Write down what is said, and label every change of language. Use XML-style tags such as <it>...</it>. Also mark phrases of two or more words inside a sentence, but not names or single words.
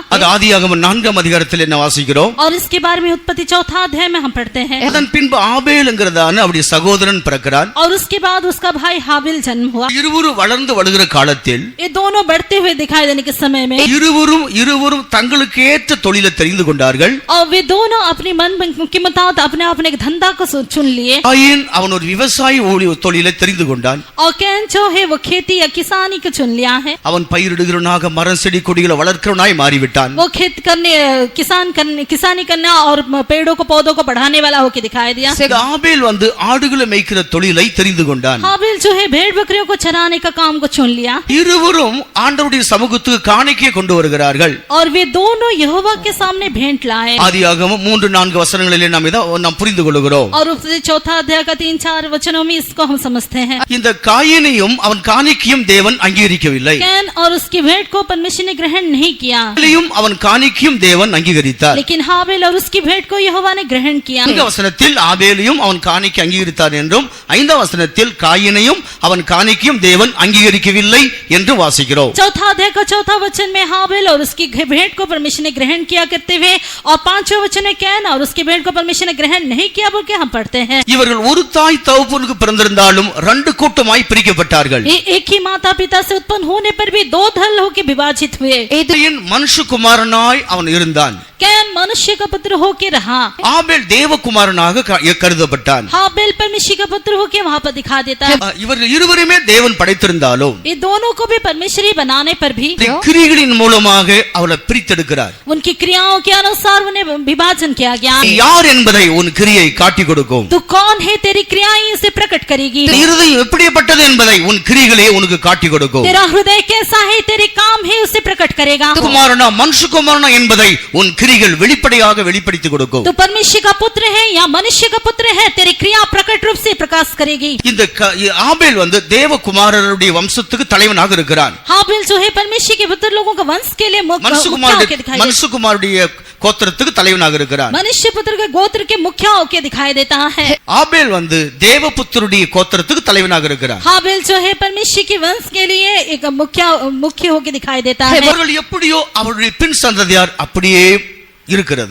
<ta>அது ஆதியாகமம் 4ஆம் அதிகாரத்தில் என்ன வாசிக்கிறோம்?</ta> <hi>और इसके बारे में उत्पत्ति 4वां अध्याय में हम पढ़ते हैं।</hi> <ta>அதன் பின்பு ஆபேல்ங்கறதான அவருடைய சகோதரன் பிறக்கிறான்.</ta> <hi>और उसके बाद उसका भाई हाबिल जन्म हुआ।</hi> <ta>இருவரும் வளர்ந்து வளர்கிற காலத்தில்</ta> <hi>ये दोनों बढ़ते हुए दिखाई देने के समय में</hi> <ta>இருவரும் தங்களுக்கு ஏற்ற தொழிலை தெரிந்து கொண்டார்கள்.</ta> <hi>और वे दोनों अपनी मन के मुताबिक अपने अपने धंधा को चुन लिए।</hi> <ta>कायीन அவன் ஒரு விவசாயி தொழிலை தெரிந்து கொண்டான்.</ta> <hi>और कैन जो है वो खेती या किसानी को चुन लिया है।</hi> <ta>அவன் பயிரிடுகிறவனாக மரம் செடி கொடிகளை வளர்க்கிறவனாய் மாறிவிட்டான்.</ta> <hi>वो खेत करने किसानी करना और पेड़ों को पौधों को बढ़ाने वाला होके दिखाई दिया।</hi> <ta>ஆபேல் ஆடுகளை மேய்க்கிற தொழிலை தெரிந்து கொண்டான்.</ta> <hi>हाबिल जो है भेड़ बकरियों को चराने का काम को चुन लिया।</hi> <ta>இருவரும் ஆண்டவருடைய சமூகத்துக்கு காணிக்கை கொண்டு வருகிறார்கள்.</ta> <hi>और वे दोनों यहोवा के सामने भेंट लाए।</hi> <ta>ஆதியாகமம் 3-4 வசனங்களிலே நாம் புரிந்து கொள்கிறோம்.</ta> <hi>और उसके 4वां अध्याय का 3-4 वचनों में इसको हम समझते हैं।</hi> <ta>இந்த காயீனையும் அவன் காணிக்கையும் தேவன் அங்கீகரிக்கவில்லை.</ta> <hi>कैन और उसकी भेंट को परमेश्वर ने ग्रहण नहीं किया।</hi> <ta>அவன் காணிக்கையும் தேவன் அங்கீகரித்தார்.</ta> <hi>लेकिन हाबिल और उसकी भेंट को यहोवा ने ग्रहण किया।</hi> <ta>4 வசனத்தில் ஆபேலையும் அவன் காணிக்கை அங்கீகரித்தார் என்றும் 5 வசனத்தில் காயீனையும் அவன் காணிக்கையும் தேவன் அங்கீகரிக்கவில்லை என்று வாசிக்கிறோம்.</ta> <hi>4वां अध्याय का 4वां वचन में हाबिल और उसकी भेंट को परमेश्वर ने ग्रहण किया करते हुए और 5वें वचन में कैन और उसकी भेंट को परमेश्वर ने ग्रहण नहीं किया बोल के हम पढ़ते हैं।</hi> <ta>இவர்கள் ஒரு தாய் தகப்பனுக்கு பிறந்திருந்தாலும் 2 கூட்டமாய் பிரிக்கப்பட்டார்கள்.</ta> <hi>एक ही माता पिता से उत्पन्न होने पर भी 2 दल होकर विभाजित हुए।</hi> <ta>காயீன் மனுஷகுமாரனாய் அவன் இருந்தான்.</ta> <hi>कैन मनुष्य का पुत्र होके रहा।</hi> <ta>ஆபேல் தேவகுமாரனாக கருதப்பட்டான்.</ta> <hi>हाबिल परमेश्वर का पुत्र होके वहां पर दिखा देता है।</hi> <ta>இவர்கள் இருவருமே தேவன் படைத்திருந்தாலும்</ta> <hi>ये दोनों को भी परमेश्वर ही बनाने पर भी</hi> <ta>கிரியைகளின் மூலமாக அவளை பிரித்தெடுக்கிறார்.</ta> <hi>उनकी क्रियाओं के अनुसार उन्हें विभाजन किया गया।</hi> <ta>யார் என்பதை உன் கிரியை காட்டிக் கொடுக்கும்.</ta> <hi>तू कौन है तेरी क्रियाएं इसे प्रकट करेगी।</hi> <ta>இருதயம் எப்படிப்பட்டது என்பதை உன் கிரியைகளே உனக்கு காட்டிக் கொடுக்கும்.</ta> <hi>तेरा हृदय कैसा है तेरे काम है उसे प्रकट करेगा।</hi> <ta>குமாரனா மனுஷகுமாரனா என்பதை உன் கிரியைகள் வெளிப்படையாக வெளிப்படுத்தி கொடுக்கும்.</ta> <hi>तू परमेश्वर का पुत्र है या मनुष्य का पुत्र है तेरी क्रिया प्रकट रूप से प्रकाश करेगी।</hi> <ta>இந்த ஆபேல் தேவகுமாரருடைய வம்சத்துக்கு தலைவனாக இருக்கிறான்.</ta> <hi>हाबिल जो है परमेश्वर के पुत्र लोगों का वंश के लिए</hi> <ta>மனுஷகுமாரருடைய கோத்திரத்துக்கு தலைவனாக இருக்கிறான்.</ta> <hi>मनुष्य पुत्र के गोत्र के मुखिया होके दिखाई देता है।</hi> <ta>ஆபேல் தேவபுத்தருடைய கோத்திரத்துக்கு தலைவனாக இருக்கிறான்.</ta> <hi>हाबिल जो है परमेश्वर के वंश के लिए एक मुख्य होके दिखाई देता है।</hi> <ta>அவர்கள் எப்படியோ அவருடைய பின் சந்ததியார் அப்படியே இருக்கிறது.</ta>